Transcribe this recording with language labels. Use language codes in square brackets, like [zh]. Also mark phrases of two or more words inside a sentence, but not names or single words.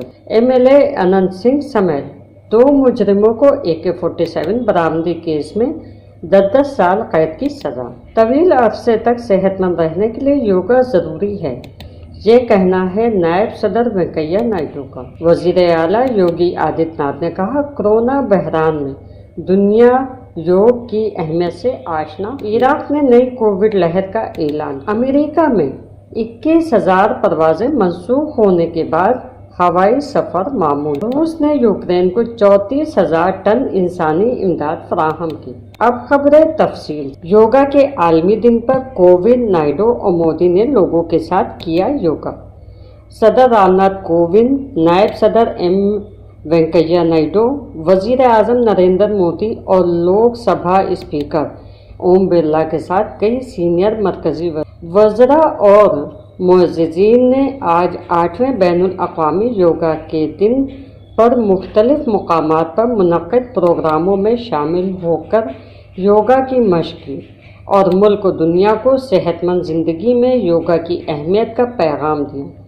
[ur] MLA اننت سنگھ سمیت 2 مجرموں کو AK-47 برآمدی کیس میں 10 سال قید کی سزا۔ طویل عرصے تک صحت مند رہنے کے لیے یوگا ضروری ہے، یہ کہنا ہے نائب صدر وینکیا نائیڈو کا۔ وزیر اعلیٰ یوگی آدتیہ ناتھ نے کہا، کورونا بحران میں دنیا یوگ کی اہمیت سے آشنا۔ عراق میں نئی کووڈ لہر کا اعلان۔ امریکہ میں 21,000 پروازیں منسوخ ہونے کے بعد ہوائی سفر معمول۔ روس نے یوکرین کو 34,000 ٹن انسانی امداد فراہم کی۔ اب خبریں تفصیل۔ یوگا کے عالمی دن پر کووند، نائیڈو اور مودی نے لوگوں کے ساتھ کیا یوگا۔ صدر رام ناتھ کووند، نائب صدر وینکیا نائیڈو، وزیر اعظم نریندر مودی اور لوک سبھا اسپیکر اوم برلا کے ساتھ کئی سینئر مرکزی وزراء اور معززین نے آج 8ویں بین الاقوامی یوگا کے دن پر مختلف مقامات پر منعقد پروگراموں میں شامل ہو کر یوگا کی مشق کی اور ملک و دنیا کو صحت مند زندگی میں یوگا کی اہمیت کا پیغام دیا۔